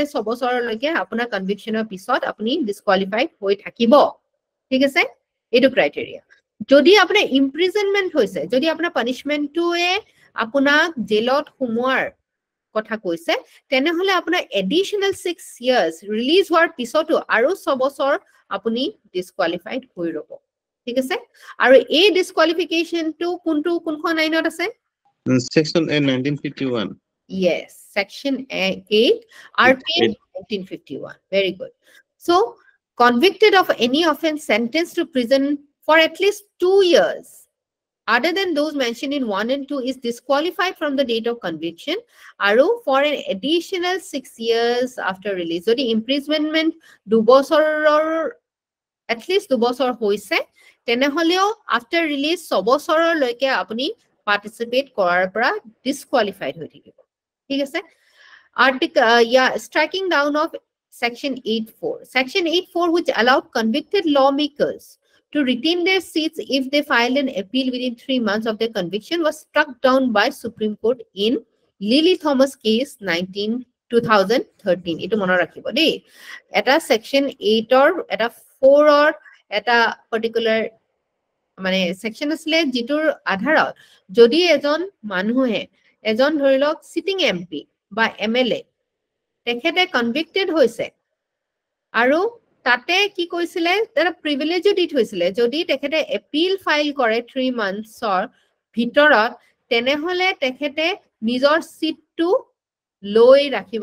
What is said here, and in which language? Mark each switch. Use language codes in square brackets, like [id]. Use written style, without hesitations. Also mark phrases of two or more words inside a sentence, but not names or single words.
[as] 6 বছৰলৈকে আপোনাৰ কনভিকশনৰ পিছত আপুনি ডিসকুৱালিফাইড হৈ থাকিব ঠিক আছে এইটো ক্ৰাইটেৰিয়া যদি আপোনাৰ ইমপ্ৰিজনমেন্ট হৈছে যদি আপোনাৰ পানিশমেন্টটোৱে আপোনাক জেলত সোমোৱাৰ কথা কৈছে তেনেহলে আপোনাৰ [en] additional 6 years release [as] হোৱাৰ পিছতো আৰু 6 বছৰ আপুনি ডিসকুৱালিফাইড হৈ ৰব ঠিক আছে আৰু এই ডিসকুৱালিফিকেশন টু কোনখন আইনত আছে [en] section 1951 yes section 8 RPA 1951 very good so convicted of any offense sentenced to prison for at least 2 years other than those mentioned in 1 and 2 is disqualified from the date of conviction aru for an additional 6 years after release so the imprisonment 2 বছৰৰ at least [as] 2 বছৰ হৈছে তেনেহলেও [en] after release [as] 6 বছৰৰ লৈকে আপুনি পাৰ্টিসিপেট কৰাৰ পৰা ডিসকুৱালিফাইড হৈ থাকিব ঠিক আছে [en] striking down of section 8.4 section 8.4 which allowed convicted lawmakers to retain their seats if they filed an appeal within 3 months of their conviction was struck down by Supreme Court in Lily Thomas case [as] 2013 এইটো মনত ৰাখিবা দেই এটা section 8 ৰ এটা 4 ৰ এটা particular মানে সেকশন আসলে জিটোৰ আধাৰত যদি এজন মানুহে এজন ধৰিলক সিটিং এমপি বা MLA তেখেতে কনভিক্টেড হৈছে আৰু তাতে কি কৈছিলে এটা প্ৰিভিলেজো দি থৈছিলে যদি তেখেতে এপিল ফাইল কৰে 3 মান্থছৰ ভিতৰত তেনেহলে তেখেতে নিজৰ সিটটো লৈ ৰাখিব